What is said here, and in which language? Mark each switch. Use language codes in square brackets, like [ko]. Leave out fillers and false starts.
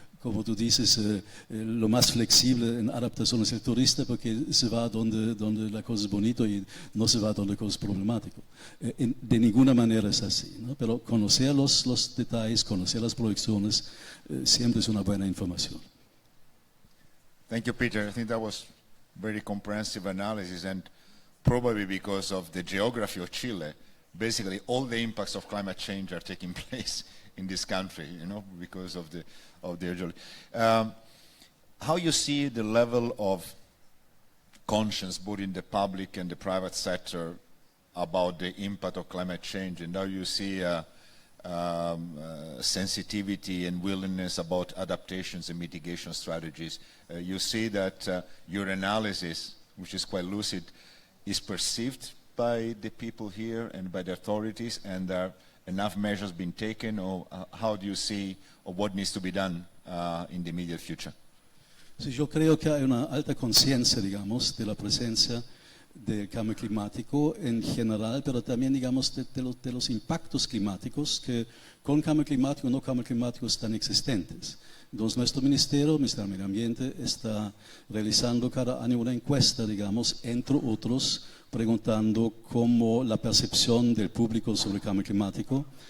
[es] Como tú dices, lo más flexible en adaptación es el turista porque se va donde la cosa es bonita y no se va donde la cosa es problemática. De ninguna manera es así, ¿no? Pero conocer los detalles, conocer las proyecciones, siempre es una buena información. [en] Thank you, Peter. I think that was very comprehensive analysis, and probably because of the geography of Chile, basically all the impacts of climate change are taking place in this country, you know, because of the geology. How you see the level of conscience, both in the public and the private sector, about the impact of climate change, and how you see sensitivity and willingness about adaptations and mitigation strategies. You see that your analysis, which is quite lucid, is perceived by the people here and by the authorities, and are enough measures being taken, or how do you see or what needs to be done in the immediate future? [es] Sí, yo creo que hay una alta conciencia, digamos, de la presencia del cambio climático en general, pero también, digamos, de los impactos climáticos que con cambio climático o no cambio climático están existentes. Entonces, nuestro Ministerio de Medio Ambiente está realizando cada año una encuesta, digamos, entre otros, preguntando cómo la percepción del público sobre el cambio climático.